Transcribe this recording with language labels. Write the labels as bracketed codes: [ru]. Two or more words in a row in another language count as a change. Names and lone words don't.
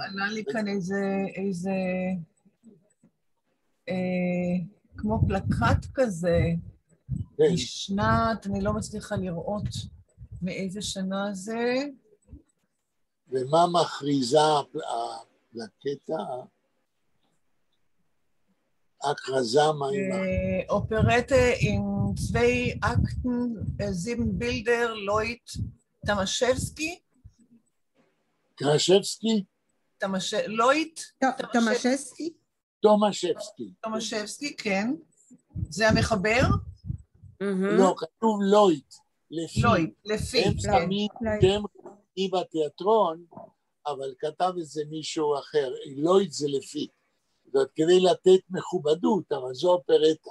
[he] עלה לי כאן איזה כמו פלקט כזה, משנת, אני לא מצליחה לראות מאיזה שנה זה. ומה מכריזה הפלקטה? הכרזה מה היא מכריזה? אופרטה עם [de] 2 Akten, 7 Bilder, [he] לויט טמשבסקי. קרשבסקי? לויט? טמשבסקי? תומשבסקי. תומשבסקי, כן. זה המחבר? לא, כתוב לויט. לויט, לפי. הם שמים שם רציני בתיאטרון, אבל כתב את זה מישהו אחר. לויט זה לפי. זאת כדי לתת מכובדות, אבל זו אופרטה.